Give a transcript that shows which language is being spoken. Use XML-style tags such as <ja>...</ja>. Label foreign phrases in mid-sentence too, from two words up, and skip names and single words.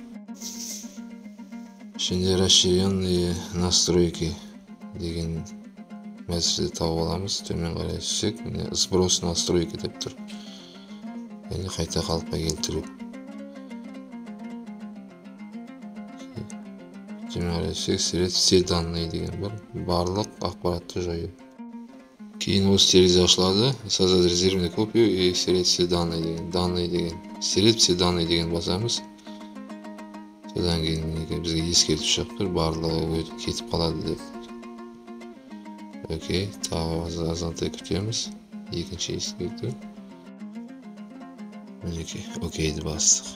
<kk>Şimdi</kk> <ru>расширенные настройки</ru> <kk>деген мәселеде тауып аламыз. Төмен қарай түссек, міне</kk> <ru>сброс настройки</ru> <kk>деп тұр. Яғни қайта қалыпқа келтіру. Төмен қарай түссек,</kk> <ru>стереть все данные</ru> <kk>деген бар. Барлық ақпаратты жою. Кейін осы терезе ашылады.</kk> <ru>Создать резервную копию и стереть все данные деген. Стереть все данные</ru> <kk>деген басамыз. Содан кейін бізге ескертіп шығып тұр, барлығы кетіп қалады деп. Окей, тағы азантай күтеміз. Екінші ескерту. Окейді бастық.</kk>